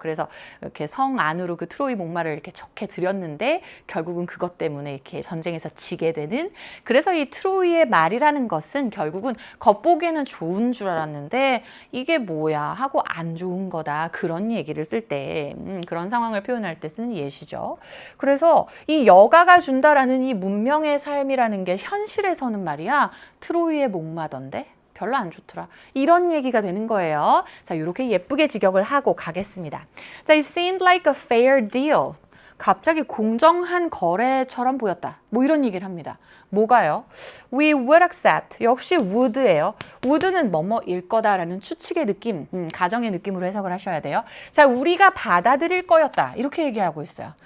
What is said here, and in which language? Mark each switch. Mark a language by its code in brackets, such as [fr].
[ko] 그래서 이렇게 성 안으로 그 트로이 목마를 이렇게 좋게 들였는데 결국은 그것 때문에 이렇게 전쟁에서 지게 되는, 그래서 이 트로이의 말이라는 것은 결국은 겉보기에는 좋은 줄 알았는데 이게 뭐야 하고 안 좋은 거다, 그런 얘기를 쓸 때 그런 상황을 표현할 때 쓰는 예시죠. 그래서 이 여가가 준다라는 이 문명의 삶이라는 게 현실에서는 말이야 트로이의 목마던데 별로 안 좋더라, 이런 얘기가 되는 거예요. 자, 이렇게 예쁘게 직역을 하고 가겠습니다. [en] 자, it seemed like a fair deal. [ko] 갑자기 공정한 거래처럼 보였다. 뭐 이런 얘기를 합니다. 뭐가요? [en] We would accept. [ko] 역시 would예요. would는 뭐뭐일 거다라는 추측의 느낌, 가정의 느낌으로 해석을 하셔야 돼요. 자, 우리가 받아들일 거였다. 이렇게 얘기하고 있어요.